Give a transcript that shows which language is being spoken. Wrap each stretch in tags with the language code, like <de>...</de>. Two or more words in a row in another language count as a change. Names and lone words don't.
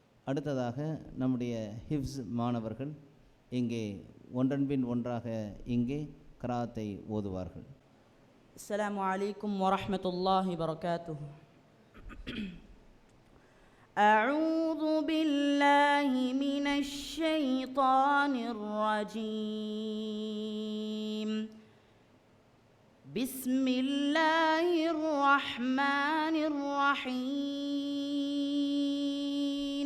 <ta>அடுத்ததாக நம்முடைய ஹிஃப்ஸ் மாணவர்கள் இங்கே ஒன்றன் பின் ஒன்றாக இங்கே கிராத்தை ஓதுவார்கள்.</ta> <ar>السلام عليكم ورحمة الله وبركاته. أعوذ بالله من الشيطان الرجيم. بسم الله الرحمن الرحيم.</ar>